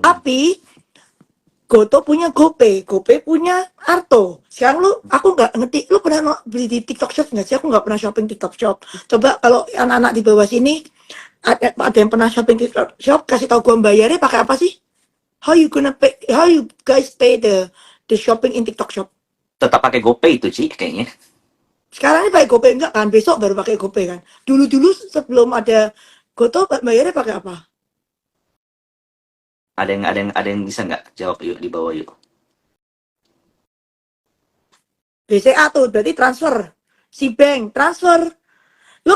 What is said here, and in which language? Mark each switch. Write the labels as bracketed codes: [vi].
[id] Tapi Goto punya GoPay, GoPay punya Arto. Sekarang aku nggak ngerti, lu pernah beli di TikTok Shop nggak sih? Aku nggak pernah shopping TikTok Shop. Coba kalau anak-anak di bawah sini, ada yang pernah shopping TikTok Shop, kasih tahu gua bayarnya pakai apa sih? [en] How you guys pay the shopping in TikTok Shop? [id] tetap pakai GoPay itu, Ci, kayaknya. Sekarang ini pakai GoPay enggak kan? Besok baru pakai GoPay kan? Dulu-dulu sebelum ada Goto, bayarnya pakai apa? Ada yang bisa nggak jawab yuk di bawah yuk. BCA tuh, berarti transfer. Si bank, transfer. Lo